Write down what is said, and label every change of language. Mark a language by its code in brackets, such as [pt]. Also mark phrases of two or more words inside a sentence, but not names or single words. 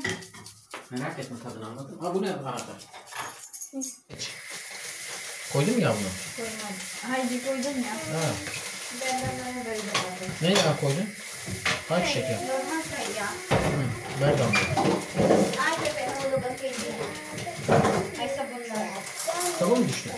[tr] Merak etme tadını, anladın mı? Bu ne arada? Koydun mu ya bunu? Koymadım. Haydi koydum ya. Ben böyle yapalım. Ne yağ koydun? Hangi şeker? Normal ya. Ver damla. Ay ben hulugan kayo. Ay sabunlar. Sabun mu düştü?